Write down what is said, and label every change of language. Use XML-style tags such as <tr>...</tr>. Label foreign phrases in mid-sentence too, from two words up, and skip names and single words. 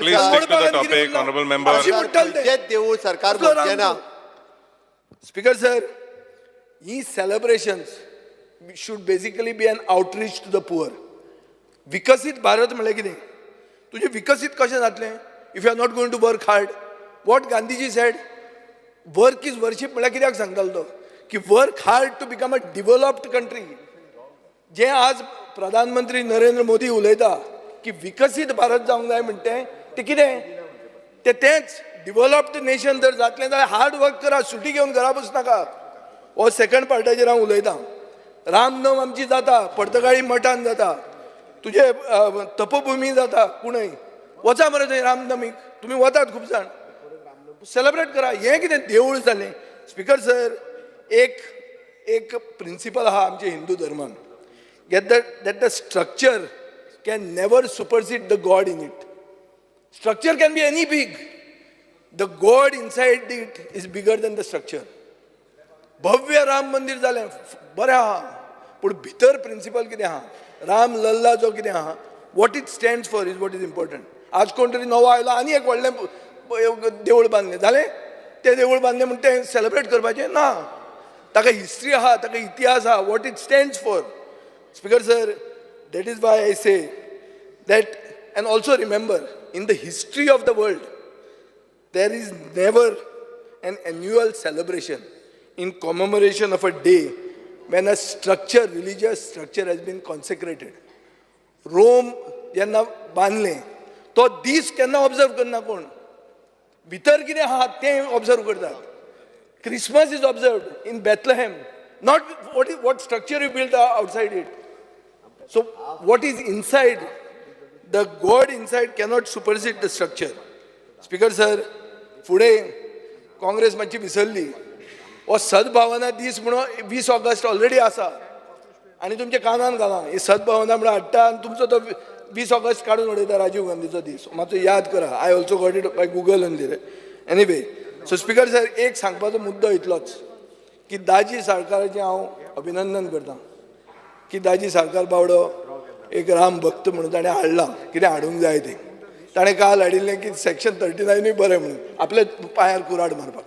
<kok>देवूळ सरकार मोडचे ना.</kok> <en>Speaker sir these celebrations should basically be an outreach to the poor.</en> <kok>विकसीत भारत म्हणल्यार कितें? तुजें विकसीत कशें जातलें</kok> <en>if you are not going to work hard? What Gandhiji said, work is worship</en> <kok>म्हळ्यार कित्याक सांगतालो तो? की</kok> <en>work hard to become a developed country.</en> <kok>जे आज प्रधानमंत्री नरेंद्र मोदी उलयता की विकसीत भारत जावंक जाय म्हणटे ते कितें? तेच</kok> <en>developed nation</en> <kok>जर जातलें जाल्यार</kok> <en>hard work</en> <kok>करा, सुटी घेवन घरा बसनाका. हो सेकंड पार्टाचेर हांव उलयतां. रामनम आमची जाता, पर्तगाळी मठान जाता, तुजे तपभुमी जाता कुणय. वचा मरे थंय रामनमीक, तुमी वतात खूब जाण, सेलिब्रेट करा. हें कितें देवूळ जालें?</kok> <en>Speaker sir</en> <kok>एक प्रिंसिपल आहा आमच्या हिंदू धर्मान,</kok> <en>that the structure can never supersede the God in it. Structure can be any big. The God inside it is bigger than the structure.</en> <kok>भव्य राम मंदिर जालें, बरें आहा, पूण भितर प्रिंसिपल कितें आहा? राम लल्ला जो कितें आहा,</kok> <en>What it stands for is what is important.</en> <kok>आज कोण तरी नवो आयलो आनी एक व्हडलें देवूळ बांदलें, जालें? तें देवूळ बांदलें म्हणून तें सेलिब्रेट करपाचें ना. ताका हिस्ट्री आहा, ताका इतिहास आहा,</kok> <en>What it stands for. Speaker sir, that is why I say that, and also remember, in the history of the world, there is never an annual celebration in commemoration of a day when a structure, religious structure has been consecrated.</en> <kok>Rome जेन्ना बांदलें तो दीस केन्ना ऑब्जर्व करना कोण? भितर कितें आहा तें ऑब्जर्व करतात.</kok> <en>Christmas is observed in Bethlehem, not what structure you built outside it. So what is inside, the God inside cannot supersede the structure. Speaker sir,</en> <kok>फुडें काँग्रेस मातशी विसरली. हो सद्भावना दीस म्हणून 20</kok> <en>August already</en> <kok>आसा आनी तुमच्या कानान घाला. ही सद्भावना म्हणून हाडटा आनी तुमचो तो 20 ऑगस्ट काडून उडयता राजीव गांधीचो दीस. मातसो याद करा.</kok> <en>I also got it by Google only. एनीवे, So Speaker sir</en> <kok>एक सांगपाचो मुद्दो इतलोच की दाजी साळकाराचें हांव अभिनंदन करतां की दाजी साळकार बावडो एक राम भक्त म्हणून ताणें हाडला. कितें हाडूंक जाय तें ताणें काल हाडिल्लें की सेक्शन 39 बरें म्हणून आपल्या पांयार कुराड मारपाक.</kok>